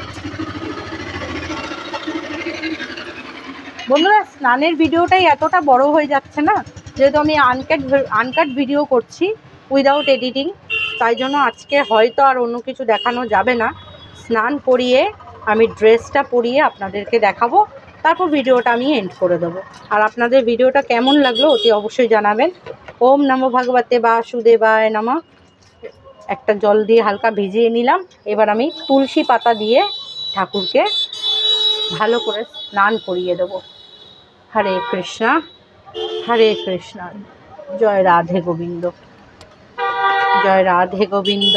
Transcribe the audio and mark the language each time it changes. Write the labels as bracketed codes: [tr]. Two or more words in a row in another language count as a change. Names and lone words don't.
[bn] বন্ধুরা স্নানের ভিডিওটাই এতটা বড় হয়ে যাচ্ছে না, যেহেতু আমি [en] uncut video [bn] করছি [en] without editing, [bn] তাই জন্য আজকে হয়তো আর অন্য কিছু দেখানো যাবে না। স্নান করিয়ে আমি ড্রেসটা পরিয়ে আপনাদেরকে দেখাবো, তারপর ভিডিওটা আমি এন্ড করে দেবো। আর আপনাদের ভিডিওটা কেমন লাগলো অতি অবশ্যই জানাবেন। [sa] ओम नमो भगवते वासुदेवाय नमः। [bn] একটা জল দিয়ে হালকা ভিজিয়ে নিলাম। এবার আমি তুলসী পাতা দিয়ে ঠাকুরকে ভালো করে স্নান করিয়ে দেবো। হরে কৃষ্ণা হরে কৃষ্ণা, জয় রাধে গোবিন্দ, জয় রাধে গোবিন্দ।